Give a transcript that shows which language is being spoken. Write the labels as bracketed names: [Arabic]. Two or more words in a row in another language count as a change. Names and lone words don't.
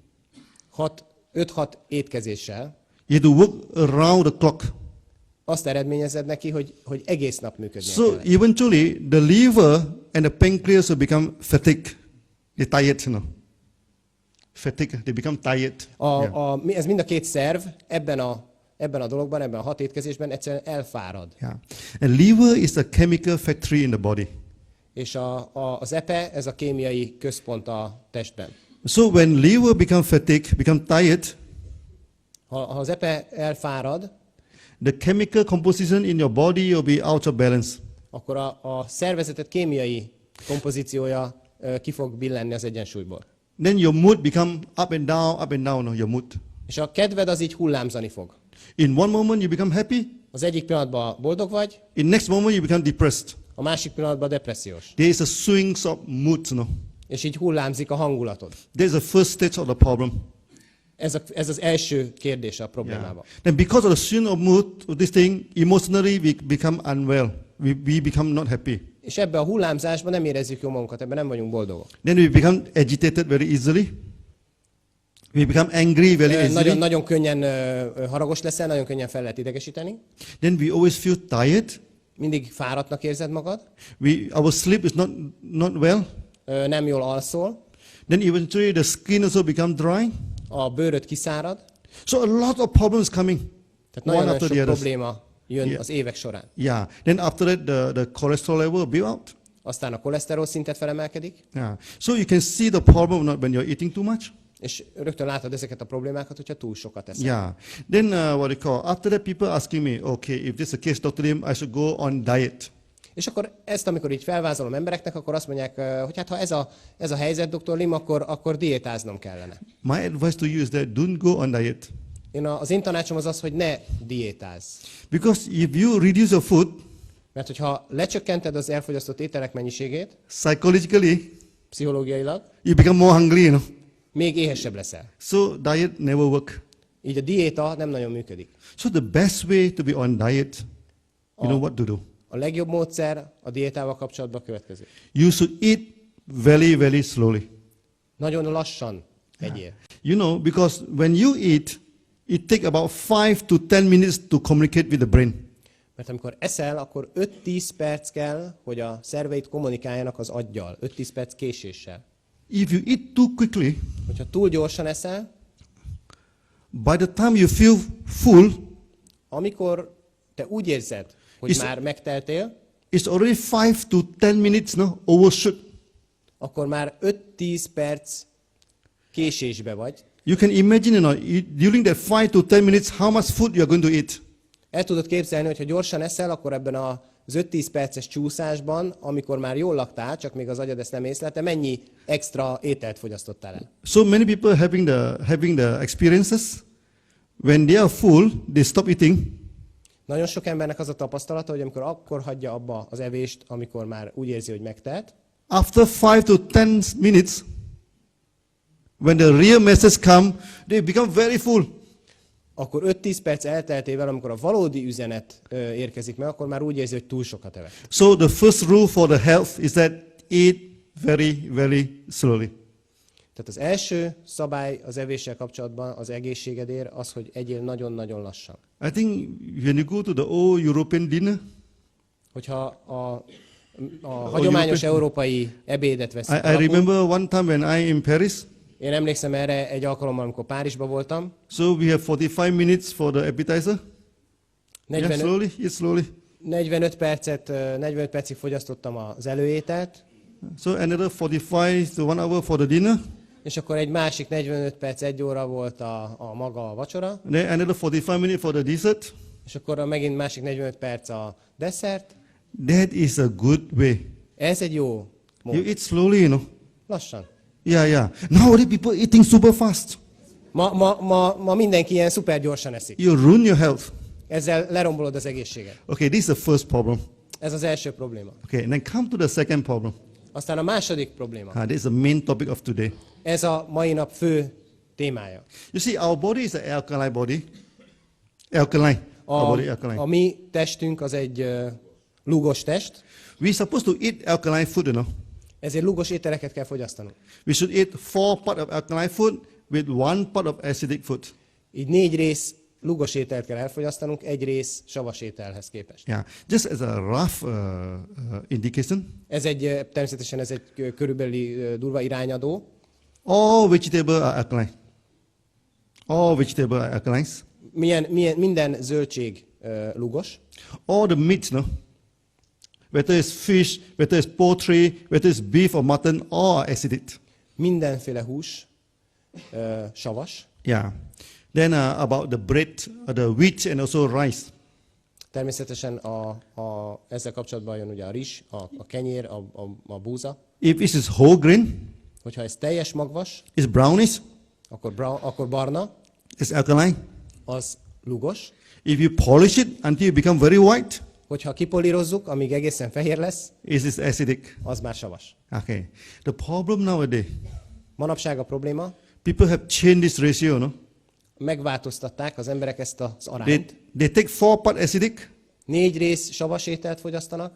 [Hungarian] 5-6 étkezéssel [English] You have to work around the clock. [Hungarian] azt eredményezed neki, hogy egész nap működnie So kell. [English] eventually, the liver and the pancreas will become fatigued. They're tired, Fatigue. They become tired. [Hungarian] Ez mind a két szerv ebben a dologban, ebben a 6 étkezésben egyszerűen elfárad. [English] Yeah. And liver is a chemical factory in the body. [Hungarian] És az epe, ez a kémiai központ a testben. [English] So when liver become fatigued, become tired, [Hungarian] Ha az epe elfárad, [English] the chemical composition in your body will be out of balance. [Hungarian] akkor a szervezetet kémiai kompozíciója ki fog billenni az egyensúlyból. [English] Then your mood become up and down, no, your mood. [Hungarian] És a kedved az így hullámzani fog. [English] In one moment you become happy, [Hungarian] Az egyik pillanatban boldog vagy, [English] in next moment you become depressed. [Hungarian] a másik pillanatban depressziós. [English] There is a swings of moods, no. [Hungarian] És így hullámzik a hangulatod. [English] There's the first stage of the problem. [Hungarian] Ez az első kérdése a problémában. [English] Then because of the swing of mood, of this thing, emotionally we become unwell. We become not happy. [Hungarian] És ebbe a hullámzásban nem érezzük jó magunkat, ebben nem vagyunk boldogok. [English] Then we become agitated very easily. We become angry very easily. [Hungarian] Nagyon könnyen haragos leszel, nagyon könnyen fel lehet idegesíteni. [English] Then we always feel tired. [Hungarian] Mindig fáradtnak érzed magad. [English] Our sleep is not well. [Hungarian] Nem jól alszol. [English] Then eventually the skin also become dry. [Hungarian] A bőröd kiszárad. [English] So a lot of problems coming. [Hungarian] Tehát nagyon sok probléma jön az évek során. [English] Yeah. Then after that the cholesterol level build out. [Hungarian] Aztán a koleszterol szintet felemelkedik. [English] Yeah. So you can see the problem not when you're eating too much. [Hungarian] És rögtön látod ezeket a problémákat, hogyha túl sokat eszel. [English] Yeah. Then what you call, after that people asking me, okay, if this is the case, Dr. Lim, I should go on diet. [Hungarian] És akkor ezt, amikor így felvázolom embereknek, akkor azt mondják, hogy hát ha ez a helyzet, Dr. Lim, akkor diétáznom kellene. [English] My advice to you is that don't go on diet. [Hungarian] Az én tanácsom az, hogy ne diétázz. [English] Because if you reduce your food, [Hungarian] mert hogyha lecsökkented az elfogyasztott ételek mennyiségét, [English] psychologically, [Hungarian] pszichológiailag, [English] you become more hungry, [Hungarian] még éhesebb leszel. [English] So diet never work. [Hungarian] Így a diéta nem nagyon működik. [English] So the best way to be on diet, you know what to do. [Hungarian] A legjobb módszer a diétával kapcsolatban a következő. [English] You should eat very, very slowly. [Hungarian] Nagyon lassan egyél. [English] You know, because when you eat, it takes about 5 to 10 minutes to communicate with the brain. [Hungarian] Mert amikor eszel, akkor 5-10 perc kell, hogy a szerveid kommunikáljanak az aggyal. 5-10 perc késéssel. [English] If you eat too quickly, [Hungarian] hogyha túl gyorsan eszel, [English] by the time you feel full, [Hungarian] amikor te úgy érzed, hogy már megteltél, [English] it's already 5 to 10 minutes, no, overshoot. [Hungarian] Akkor már 5-10 perc késésbe vagy. [English] You can imagine, during that 5 to 10 minutes, how much food you are going to eat. [Hungarian] El tudod képzelni, hogy ha gyorsan eszel, akkor ebben az 5-10 perces csúszásban, amikor már jól laktál, csak még az agyad ezt nem észlelte, mennyi extra ételt fogyasztottál el? [English] So many people having the experiences, when they are full, they stop eating. [Hungarian] Nagyon sok embernek az a tapasztalata, hogy amikor akkor hagyja abba az evést, amikor már úgy érzi, hogy megtelt. [English] After 5 to 10 minutes, when the real message come, they become very full. [Hungarian] Akkor 5-10 perc elteltével, amikor a valódi üzenet érkezik meg, akkor már úgy érzi, hogy túl sokat evett. [English] So the first rule for the health is that eat very, very slowly. [Hungarian] Tehát az első szabály az evéssel kapcsolatban az egészségedért az, hogy egyél nagyon-nagyon lassan. [English] I think when you go to the old European dinner, [Hungarian] hogyha a hagyományos európai ebédet veszik [English] I remember one time when I in Paris. [Hungarian] Én emlékszem erre egy alkalommal, amikor Párizsban voltam. [English] So we have 45 minutes for the appetizer. Yeah, slowly, eat slowly. [Hungarian] 45 percig fogyasztottam az előételt, [English] So another 45 to 1 hour for the dinner. [Hungarian] és akkor egy másik 45 perc, 1 óra volt a maga a vacsora, [English] Then another 45 minutes for the dessert. [Hungarian] és akkor megint másik 45 perc a desszert. [English] That is a good way. [Hungarian] Ez egy jó mód. [English] You eat slowly, you know. [Hungarian] Lassan. [English] Yeah. Nowadays people eating super fast. [Hungarian] Ma mindenki ilyen szuper gyorsan eszik. [English] You ruin your health. [Hungarian] Ezzel lerombolod az egészséget. [English] Okay, this is the first problem. [Hungarian] Ez az első probléma. [English] Okay, and then come to the second problem. [Hungarian] Aztán a második probléma. [English] This is the main topic of today. [Hungarian] Ez a mai nap fő témája. [English] You see, our body is an alkaline body. Alkaline. Our body alkaline. [Hungarian] A mi testünk az egy lúgos test, [English] We're supposed to eat alkaline food, you know. [Hungarian] ezért lúgos ételeket kell fogyasztanunk. [English] We should eat 4 parts of alkaline food with 1 part of acidic food. [Hungarian] Így 4 rész lúgos ételt kell elfogyasztanunk, 1 rész savas ételhez képest. [English] Yeah, just as a rough indication, [Hungarian] Természetesen ez egy körülbelüli durva irányadó. [English] all vegetable are alkaline. All vegetable are alkalines. [Hungarian] Minden zöldség lúgos. [English] All the meat, no? Whether it's fish, whether it's poultry, whether it's beef or mutton, all are acidic. [Hungarian] Mindenféle hús savas. [English] Yeah. Then about the bread, the wheat and also rice. [Hungarian] Természetesen ezzel kapcsolatban jön ugye a rizs, a kenyér, a búza. [English] If it is whole grain, [Hungarian] Hogyha ez teljes magvas, [English] it's brownish, [Hungarian] akkor barna, [English] it's alkaline. [Hungarian] az lúgos. [English] If you polish it until you become very white, [Hungarian] Hogyha kipolírozzuk, amíg egészen fehér lesz, [English] it is acidic. [Hungarian] az már savas. [English] Okay. The problem nowadays, [Hungarian] Manapság a probléma, [English] people have changed this ratio, no? [Hungarian] megváltoztatták az emberek ezt az arányt. [English] They take 4 part acidic [Hungarian] 4 rész savas ételt fogyasztanak,